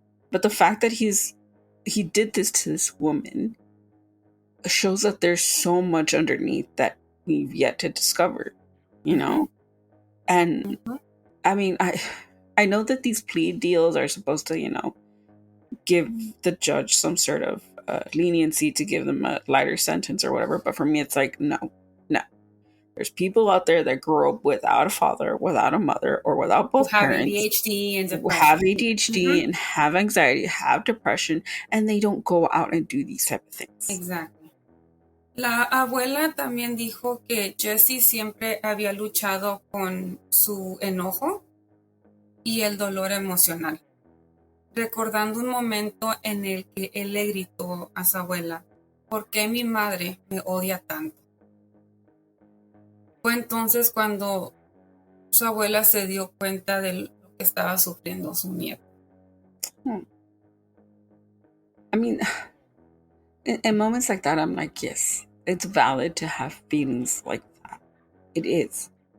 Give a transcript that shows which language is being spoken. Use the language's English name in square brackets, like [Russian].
[English] But the fact that he did this to this woman shows that there's so much underneath that we've yet to discover, And I mean, I know that these plea deals are supposed to, give the judge some sort of leniency to give them a lighter sentence or whatever. But for me, it's like, no. There's people out there that grow up without a father, without a mother, or without both parents. ADHD and depression. Have ADHD and have anxiety, have depression, and they don't go out and do these type of things. Exactly. [Spanish] La abuela también dijo que Jesse siempre había luchado con su enojo y el dolor emocional, recordando un momento en el que él le gritó a su abuela, ¿por qué mi madre me odia tanto? Fue entonces cuando su abuela se dio cuenta de lo que estaba sufriendo su nieto. [English] I mean, in moments like that, I'm like, yes, it's valid to have feelings like that. It is.